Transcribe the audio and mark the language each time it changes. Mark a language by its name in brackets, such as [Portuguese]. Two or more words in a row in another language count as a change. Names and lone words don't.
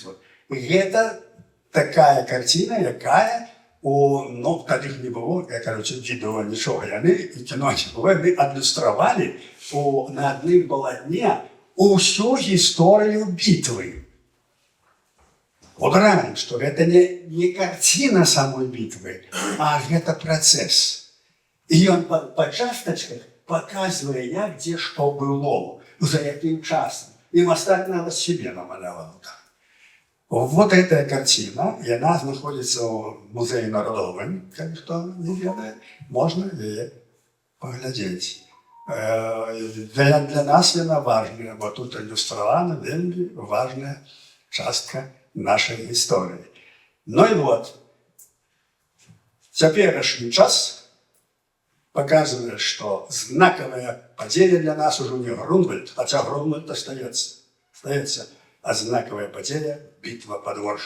[Belarusian] Гэта такая карціна, якая тады ж не было, відэа нічога, яны і кіно не было, яны адлюстравалі на адным палатне усю гісторыю бітвы. Удараем, што гэта не карціна самой бітвы, а гэта працэс. І ён па частачках паказвае, як дзе што было, за якім часам. І мастак нават сябе намаляваў так. [Russian] Вот эта картина, и она находится в Музее народовым, как кто не ведает, можно ее поглядеть. Для нас она важная, вот тут иллюстрована вельми важная частка нашей истории. Ну и вот, теперешний час показывает, что знаковая подея для нас уже не Грунвальд, хотя Грунвальд остается, а знаковая подея – битва под Воршей.